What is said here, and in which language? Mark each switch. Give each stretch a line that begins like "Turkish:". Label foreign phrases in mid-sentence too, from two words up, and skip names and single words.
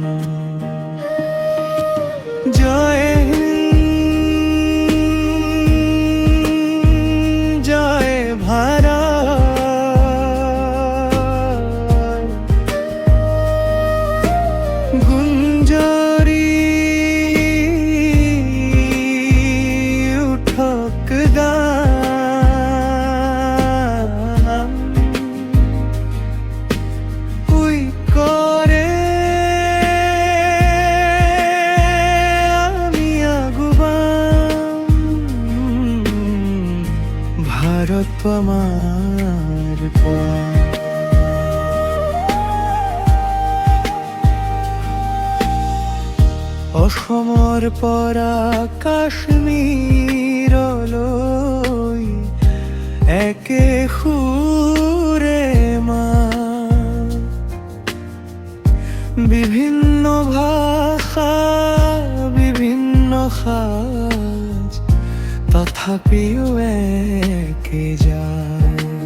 Assamese: জয় হিন্দ, জয় ভাৰত, গুঞ্জরি উঠক গান, উই করে আমি আগুবাম, ভারত আমার প্রাণ। অসমৰ পৰা কাশ্মীৰলৈ একে সুৰে মাত, বিভিন্ন ভাষা বিভিন্ন সাজ, তথাপিও একে যায়।